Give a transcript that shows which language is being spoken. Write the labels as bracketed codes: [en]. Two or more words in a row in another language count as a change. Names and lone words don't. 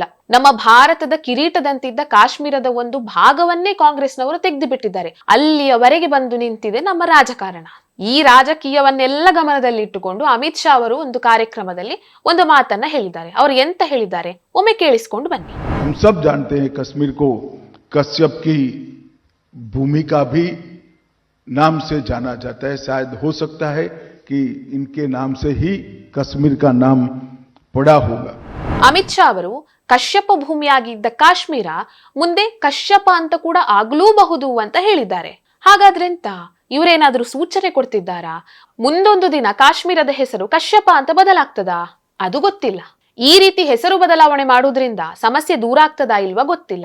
[kn] ನಮ್ಮ ಭಾರತದ ಕಿರೀಟದಂತಿದ್ದ ಕಾಶ್ಮೀರದ ಒಂದು ಭಾಗವನ್ನೇ ಕಾಂಗ್ರೆಸ್ನವರು ತೆಗೆದು ಬಿಟ್ಟಿದ್ದಾರೆ. ಅಲ್ಲಿಯವರೆಗೆ ಬಂದು ನಿಂತಿದೆ ನಮ್ಮ ರಾಜಕಾರಣ. ಈ ರಾಜಕೀಯವನ್ನೆಲ್ಲ ಗಮನದಲ್ಲಿಟ್ಟುಕೊಂಡು ಅಮಿತ್ ಶಾ ಅವರು ಒಂದು ಕಾರ್ಯಕ್ರಮದಲ್ಲಿ ಒಂದು ಮಾತನ್ನ ಹೇಳಿದ್ದಾರೆ. ಅವರು ಎಂತ ಹೇಳಿದ್ದಾರೆ ಒಮ್ಮೆ ಕೇಳಿಸಿಕೊಂಡು ಬನ್ನಿ. [hi] हम सब जानते हैं कश्मीर को कश्यप की भूमि का भी नाम से जाना जाता है. शायद हो सकता है कि इनके नाम से ही कश्मीर का नाम पड़ा होगा. [kn] ಅಮಿತ್ ಶಾ ಅವರು ಕಶ್ಯಪ ಭೂಮಿಯಾಗಿದ್ದ ಕಾಶ್ಮೀರ ಮುಂದೆ ಕಶ್ಯಪ ಅಂತ ಕೂಡ ಆಗ್ಲೂಬಹುದು ಅಂತ ಹೇಳಿದ್ದಾರೆ. ಹಾಗಾದ್ರೆ ಎಂತ, ಇವರೇನಾದ್ರೂ ಸೂಚನೆ ಕೊಡ್ತಿದ್ದಾರಾ? ಮುಂದೊಂದು ದಿನ ಕಾಶ್ಮೀರದ ಹೆಸರು ಕಶ್ಯಪ ಅಂತ ಬದಲಾಗ್ತದಾ? ಅದು ಗೊತ್ತಿಲ್ಲ. ಈ ರೀತಿ ಹೆಸರು ಬದಲಾವಣೆ ಮಾಡುವುದರಿಂದ ಸಮಸ್ಯೆ ದೂರ ಆಗ್ತದಾ ಇಲ್ವಾ ಗೊತ್ತಿಲ್ಲ.